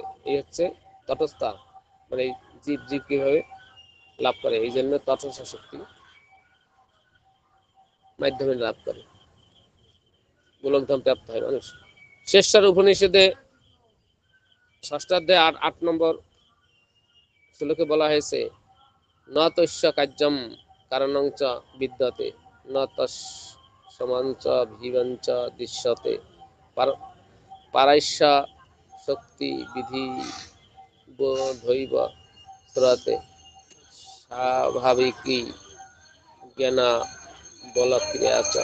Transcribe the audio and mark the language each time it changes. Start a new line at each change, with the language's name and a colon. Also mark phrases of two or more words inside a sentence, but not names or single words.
Bangla: এই হচ্ছে তটস্থা, মানে জীব কিভাবে লাভ করে, এই জন্য তটস্থ শক্তি মাধ্যমে লাভ করে, গোলকধাম প্রাপ্ত হয় মানুষ। শেষার উপনিষদে ষষ্ঠাধ্যায় 8 নম্বর শ্লোকে বলা হয়েছে,
Sanskrit: ন তস্য কার্যম কারণং চ বিদ্যতে, ন তস্মাঞ্চ ভিবঞ্চ দৃশ্যতে, পারাস্য শক্তি বিধি বোধৈব শ্রতে, স্বাভাবিকী জ্ঞানা বলক্রিয়া চ।